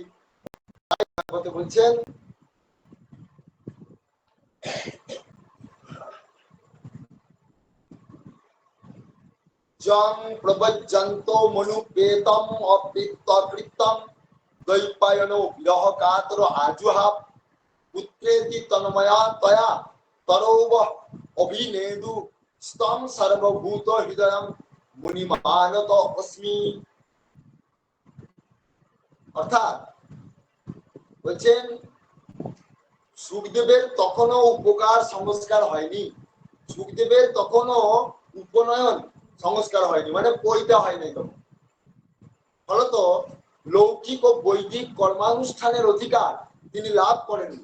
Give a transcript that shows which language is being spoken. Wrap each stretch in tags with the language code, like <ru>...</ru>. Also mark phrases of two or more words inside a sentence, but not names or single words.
<bn>ভাগবতে বলছেন,</bn> <sa>জং প্রবজ্জন্ত মনুপেতম অবৃত্তকৃতম দ্বৈপায়নো বিরহ কাতর আজুহাব পুত্রেতি তন্ময়া তয়া তরৌব অভিনেদু স্তম সর্বভূত হৃদয়ম মুনিমানত অস্মি।</sa> <bn>অর্থাৎ বলছেন, সুখদেবের তখনও উপকার সংস্কার হয়নি, সুখদেবের তখনও উপনয়ন সংস্কার হয়নি, মানে পৈতা হয়নি। তখন ফলত লৌকিক ও বৈদিক কর্মানুষ্ঠানের অধিকার তিনি লাভ করেননি।</bn>